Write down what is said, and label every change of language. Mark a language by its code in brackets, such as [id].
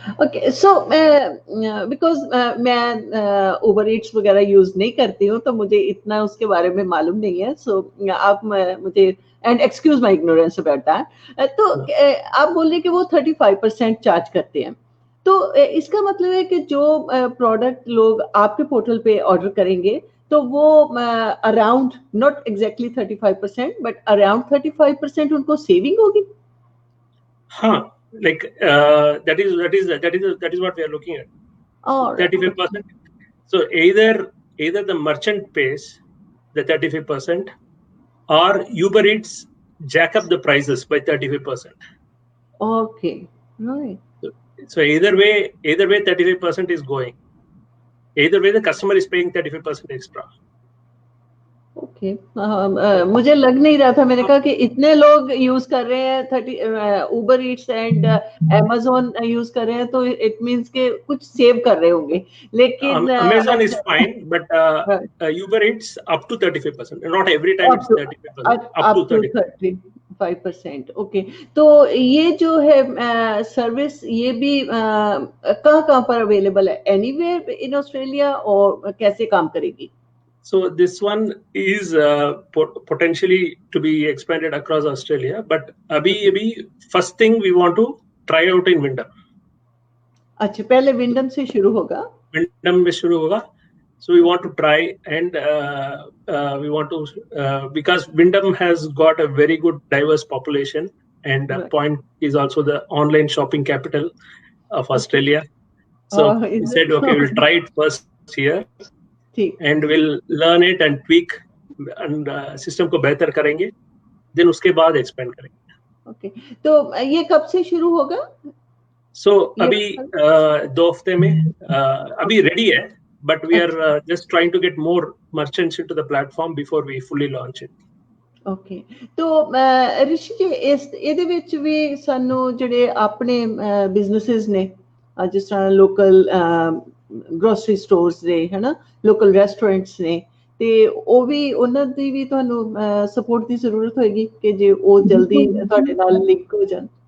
[en] Okay, so because [hi] मैं Uber Eats वगैरह use नहीं करती हूँ, तो मुझे इतना उसके बारे में मालूम नहीं है. [en] So [hi] आप मुझे [en] and excuse my ignorance about that. [hi] तो आप बोल रहे हैं कि वो 35% चार्ज करते हैं. तो इसका मतलब है कि जो प्रोडक्ट लोग आपके पोर्टल पे ऑर्डर करेंगे, तो वो around [en] not exactly 35% but around 35% [hi] उनको सेविंग होगी. [en] हाँ, like that is what we are looking at. 35%. So either the merchant pays the 35%, or Uber Eats jack up the prices by 35%. Okay, right. So either way 35% is going. Either way the customer is paying 35% extra. Okay. [hi] मुझे लग नहीं रहा था, मैंने कहा कि इतने लोग यूज कर रहे हैं, Uber Eats and Amazon use कर रहे हैं, तो [en] it means [hi] के कुछ सेव कर रहे होंगे. लेकिन [en] Amazon is fine, but Uber Eats up to 35%. Not every time it's 35%. Up to 35%. [hi] Okay, तो ये जो है सर्विस, ये भी कहाँ पर अवेलेबल है? [en] anywhere in Australia, [hi] और कैसे काम करेगी? [en] So this one is potentially to be expanded across Australia, but abhi first thing we want to try out in Wyndham. [hi] अच्छा, पहले विंडम से शुरू होगा. विंडम में शुरू होगा. [en] So we want to try, and we want to because Wyndham has got a very good diverse population, and right. Point is also the online shopping capital of Australia. So we said, okay, we'll try it first here. And we'll learn it and tweak and [hi] system को बेहतर करेंगे, [en] then उसके बाद expand करेंगे. [hi] Okay, तो ये कब से शुरू होगा? [en] So [hi] अभी 2 हफ्ते में अभी ready है, [en] but we are just trying to get more merchants into the platform before we fully launch it. [hi] Okay, तो ऋषि जी, [pa] ਇਹਦੇ ਵਿੱਚ ਵੀ ਸਾਨੂੰ ਜਿਹੜੇ ਆਪਣੇ businesses ਨੇ, ਜਿਸ ਤਰ੍ਹਾਂ local grocery stores ਨੇ, है ना, ਲੋਕਲ ਰੈਸਟੋਰੈਂਟਸ ਨੇ, ਤੇ ਉਹ ਵੀ ਉਹਨਾਂ ਦੀ ਵੀ ਤੁਹਾਨੂੰ ਸਪੋਰਟ ਦੀ ਜ਼ਰੂਰਤ ਹੋਏਗੀ ਕਿ ਜੇ ਉਹ ਜਲਦੀ ਤੁਹਾਡੇ ਨਾਲ ਲਿੰਕ ਹੋ ਜਾਣ.